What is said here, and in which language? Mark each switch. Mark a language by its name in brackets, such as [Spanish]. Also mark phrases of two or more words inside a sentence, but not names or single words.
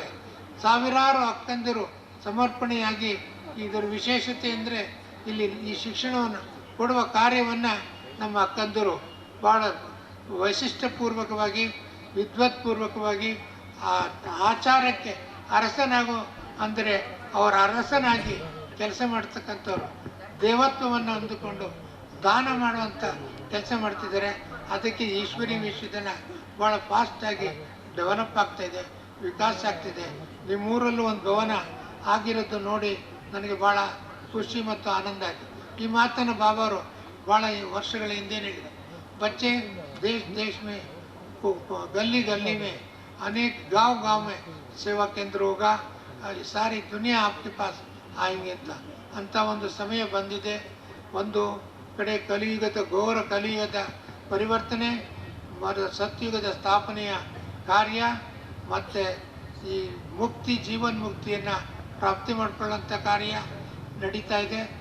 [Kannada] ಸಾವಿರಾರು ಅಕ್ಕಂದಿರು ಸಮರ್ಪಣೆಯಾಗಿ, ಇದರ ವಿಶೇಷತೆ ಅಂದರೆ ಇಲ್ಲಿ ಈ ಶಿಕ್ಷಣವನ್ನು ಕೊಡುವ ಕಾರ್ಯವನ್ನು ನಮ್ಮ ಅಕ್ಕಂದಿರು ಭಾಳ ವೈಶಿಷ್ಟ್ಯಪೂರ್ವಕವಾಗಿ, ವಿದ್ವತ್ಪೂರ್ವಕವಾಗಿ, ಆಚಾರಕ್ಕೆ ಅರಸನಾಗೋ ಅಂದರೆ ಅವರ ಅರಸನಾಗಿ ಕೆಲಸ ಮಾಡ್ತಕ್ಕಂಥವ್ರು, ದೇವತ್ವವನ್ನು ಅಂದುಕೊಂಡು ದಾನ ಮಾಡುವಂಥ ಕೆಲಸ ಮಾಡ್ತಿದ್ದಾರೆ. ಅದಕ್ಕೆ ಈಶ್ವರಿ ವಿಶ್ವವಿದ್ಯಾಲಯ ಭಾಳ ಫಾಸ್ಟಾಗಿ ಡೆವಲಪ್ ಆಗ್ತಾಯಿದೆ, ವಿಕಾಸ ಆಗ್ತಿದೆ. ನಿಮ್ಮೂರಲ್ಲೂ ಒಂದು ಭವನ ಆಗಿರೋದು ನೋಡಿ ನನಗೆ ಭಾಳ ಖುಷಿ ಮತ್ತು ಆನಂದ ಆಯಿತು. ಈ ಮಾತನ್ನು ಬಾಬಾರು ಭಾಳ ವರ್ಷಗಳ ಹಿಂದೆ ಹೇಳಿದರು. [Hindi] बच्चे देश देश में गली गली में अनेक गांव गांव में सेवा केंद्र होगा, सारी दुनिया आपके पास आएंगे [Kannada] ಅಂತ ಒಂದು ಸಮಯ ಬಂದಿದೆ. ಒಂದು ಕಡೆ ಕಲಿಯುಗದ ಘೋರ ಕಲಿಯುಗದ ಪರಿವರ್ತನೆ, ಸತ್ಯುಗದ ಸ್ಥಾಪನೆಯ ಕಾರ್ಯ, ಮತ್ತು ಈ ಮುಕ್ತಿ ಜೀವನ್ಮುಕ್ತಿಯನ್ನು ಪ್ರಾಪ್ತಿ ಮಾಡಿಕೊಳ್ಳುವಂಥ ಕಾರ್ಯ ನಡೀತಾ ಇದೆ.